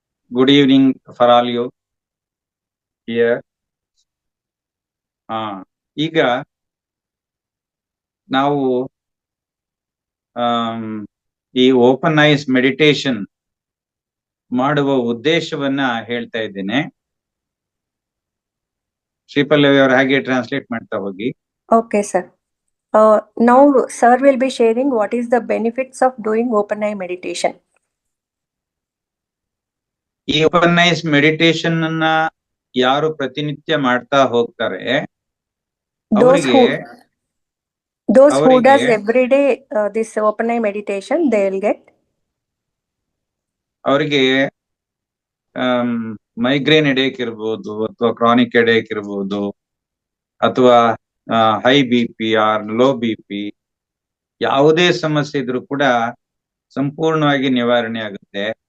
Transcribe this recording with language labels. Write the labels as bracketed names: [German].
[English] Good evening for all you here. [Kannada] ಈಗ ನಾವು ಈ ಓಪನ್ ಐಸ್ ಮೆಡಿಟೇಷನ್ ಮಾಡುವ ಉದ್ದೇಶವನ್ನ ಹೇಳ್ತಾ ಇದ್ದೇನೆ. ಶ್ರೀಪಲ್ಲವಿ ಅವರು ಹಾಗೆ ಟ್ರಾನ್ಸ್ಲೇಟ್ ಮಾಡ್ತಾ ಹೋಗಿ. [English] Okay, sir. Now, sir will be sharing what is the benefits of doing open eye meditation. [Kannada] ಈ ಓಪನ್ ಐಸ್ ಮೆಡಿಟೇಷನ್ ಅನ್ನ ಯಾರು ಪ್ರತಿನಿತ್ಯ ಮಾಡ್ತಾ ಹೋಗ್ತಾರೆ [English] those who does every day this open eye meditation, they will get [Kannada] ಅವರಿಗೆ migraine headache ಇರ್ಬೋದು, ಅಥವಾ chronic headache ಇರ್ಬೋದು, ಅಥವಾ high BP R low BP, ಯಾವುದೇ ಸಮಸ್ಯೆ ಇದ್ರೂ ಕೂಡ ಸಂಪೂರ್ಣವಾಗಿ ನಿವಾರಣೆ ಆಗುತ್ತೆ.